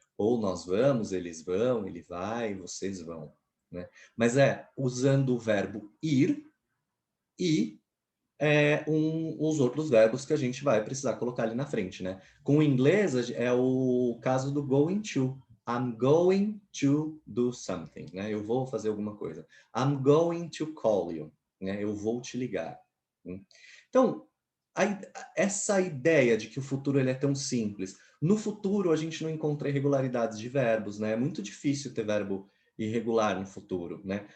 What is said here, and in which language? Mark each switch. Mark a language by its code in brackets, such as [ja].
[pt] Ou nós vamos, eles vão, ele vai, vocês vão, né? Mas é usando o verbo ir e os outros verbos que a gente vai precisar colocar ali na frente, né? Com o inglês é o caso do going to. [en] I'm going to do something, né? [pt] Eu vou fazer alguma coisa. [en] I'm going to call you, [pt] né? Eu vou te ligar. Então, a, essa ideia de que o futuro ele é tão simples. No futuro, a gente não encontra irregularidades de verbos, né? É muito difícil ter verbo irregular no futuro, né?